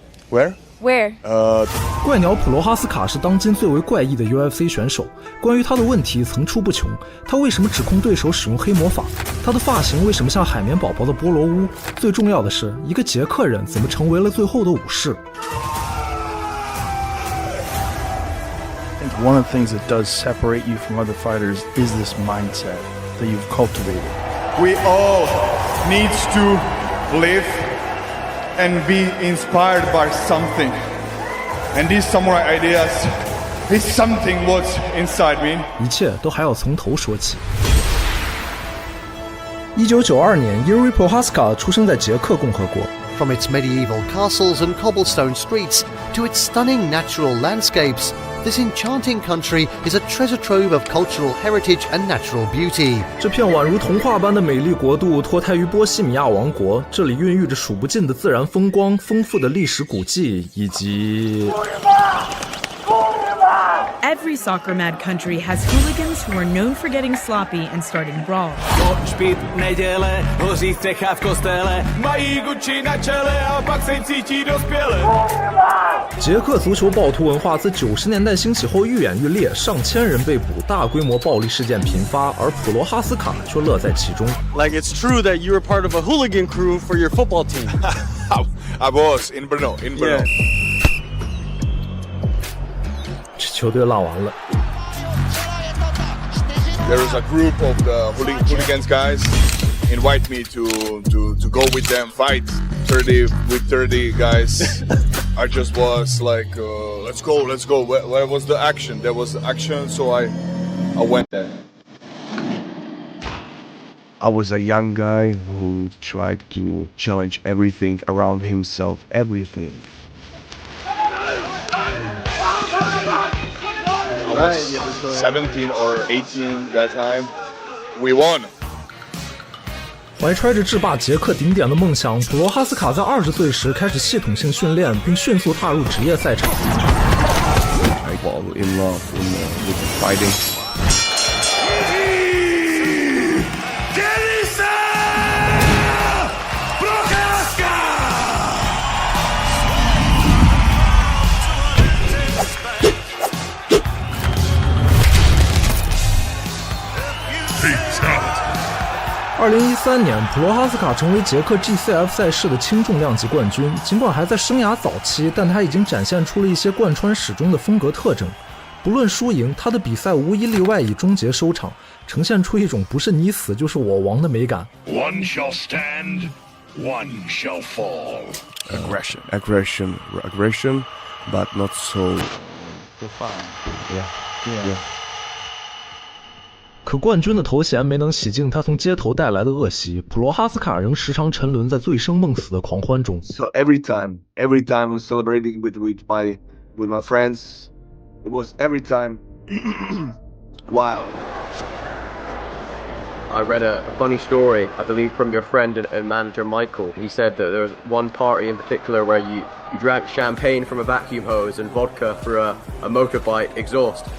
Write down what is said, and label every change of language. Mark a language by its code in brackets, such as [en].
[en] Where? Where? [zh] 怪鸟普罗哈斯卡是当今最为怪异的 UFC 选手，关于他的问题层出不穷。他为什么指控对手使用黑魔法？他的发型为什么像海绵宝宝的菠萝乌？最重要的是，一个捷克人怎么成为了最后的武士 [en] I think one of the things that does separate you from other fighters is this mindset that you've cultivated. We all need to live and be inspired by something. And these samurai ideas is something what's inside me. [zh] 一切都还要从头说起。 1992年 Yuri Prohaska 出生在捷克共和国。 [en] From its medieval castles and cobblestone streets to its stunning natural landscapes, this enchanting country is a treasure trove of cultural heritage and natural beauty. [zh] 这片宛如童话般的美丽国度脱胎于波西米亚王国，这里孕育着数不尽的自然风光、丰富的历史古迹以及 [en] Every soccer-mad country has hooligans who are known for getting sloppy and starting brawls. [cs] Špít neděle, hoří střecha v kostele, mají Gucci na čele a pak se cítí dospěle. [zh] 捷克足球暴徒文化自90年代兴起后愈演愈烈，上千人被捕，大规模暴力事件频发，而普罗哈斯卡却乐在其中。 [en] Like it's true that you were part of a hooligan crew for your football team. I was in Brno. Yeah. [zh] 这球队烂完了。 [en] There is a group of the hooligans guys invite me to go with them fight 30 guys. I just was like, let's go. Where was the action? There was action, so I went there. I was a young guy who tried to challenge everything around himself, everything. I was 17 or 18 that time. We won. [zh] 怀揣着制霸捷克顶点的梦想，普罗哈斯卡在20岁时开始系统性训练，并迅速踏入职业赛场。 [en] I fall in love with fighting. [zh] ...2013年，普罗哈斯卡成为捷克 GCF 赛事的轻重量级冠军。尽管还在生涯早期，但他已经展现出了一些贯穿始终的风格特征。不论输赢，他的比赛无一例外以终结收场，呈现出一种不是你死就是我亡的美感。 [en] One shall stand, one shall fall. Aggression, but not so profound. Yeah. [zh] 可冠军的头衔没能洗净他从街头带来的恶习，普罗哈斯卡仍时常沉沦在醉生梦死的狂欢中。 [en] So every time I'm celebrating with my friends, it was every time wild. I read a funny story, I believe, from your friend and manager Michael. He said that there was one party in particular where you drank champagne from a vacuum hose and vodka for a motorbike exhaust.